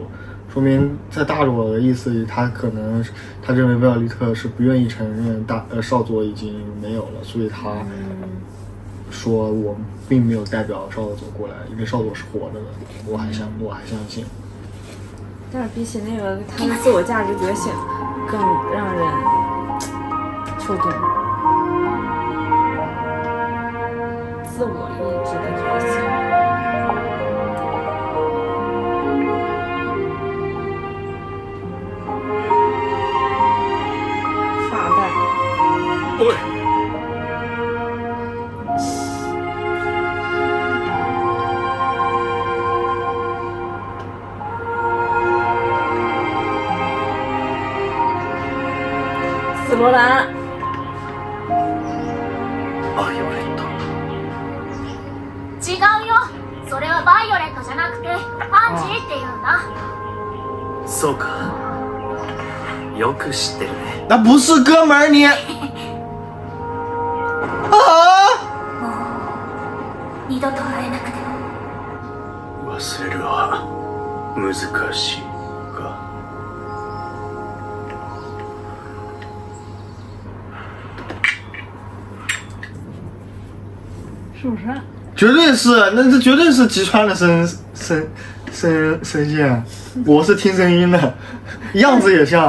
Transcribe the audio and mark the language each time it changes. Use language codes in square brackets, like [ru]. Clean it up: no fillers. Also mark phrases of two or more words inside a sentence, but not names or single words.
[zh] 说明在大佐的意思里，他可能他认为威尔利特是不愿意承认少佐已经没有了，所以他说我并没有代表少佐过来，因为少佐是活着的，我还相信。但是比起那个他的自我价值觉醒，更让人触动。自我意志的觉醒。 [ja] おい。 [zh] 紫罗兰。 [ja] バイオレット。違うよ。それはバイオレットじゃなくてパンジーっていうんだ。そうか。よく知ってるね。 [zh] 那不是哥们儿你。 [ja] 二度と会えなくて忘れるは難しいか。 [zh] 是不是？绝对是，那这绝对是吉川的声线。我是听声音的，样子也像，